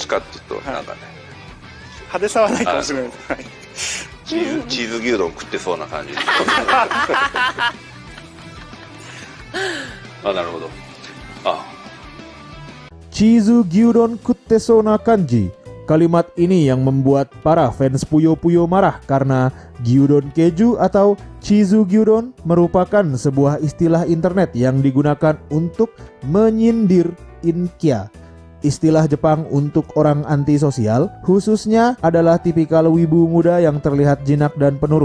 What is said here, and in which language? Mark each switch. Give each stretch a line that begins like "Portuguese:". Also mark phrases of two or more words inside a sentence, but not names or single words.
Japanese: しかっていうと、なんかね、派手さはないかもしれないです。はい。チーズ牛丼食ってそうな感じ。あ、なるほど。あ、チーズ牛丼食ってそうな感じ.
Indonesian: Kalimat ini yang membuat para fans Puyo Puyo marah karena Gyudon Keju atau
Japanese: チーズ牛丼
Indonesian: merupakan sebuah istilah internet yang digunakan untuk menyindir Inkia. Istilah Jepang untuk orang antisosial khususnya adalah tipikal wibu muda yang terlihat jinak dan penurut.